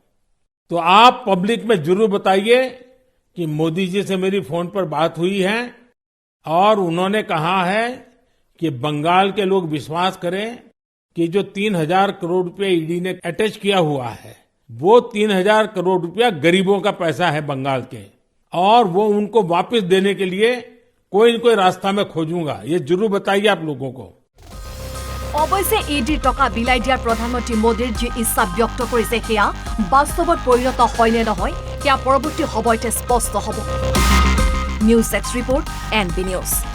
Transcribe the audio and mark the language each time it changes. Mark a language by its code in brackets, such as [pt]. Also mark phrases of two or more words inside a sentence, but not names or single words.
[hi] तो आप पब्लिक में जरूर बताइए कि मोदी जी से मेरी फोन पर बात हुई है और उन्होंने कहा है कि बंगाल के लोग विश्वास करें कि जो 3,000 करोड़ रुपए ईडी ने अटैच किया हुआ है, वो 3,000 करोड़ रुपया गरीबों का पैसा है बंगाल के, और वो उनको वापस देने के लिए कोई न कोई रास्ता मैं खोजूंगा। ये जरूर बताइए आप लोगों को। [as] অৱশ্যে ইডিৰ টকা বিলাই দিয়াৰ প্ৰধানমন্ত্ৰী মোদীৰ যি ইচ্ছা ব্যক্ত কৰিছে সেয়া বাস্তৱত পৰিণত হয় নে নহয় সেয়া পৰৱৰ্তী সময়তে স্পষ্ট হ'ব। নিউজ এক্স ৰিপৰ্ট NB নিউজ।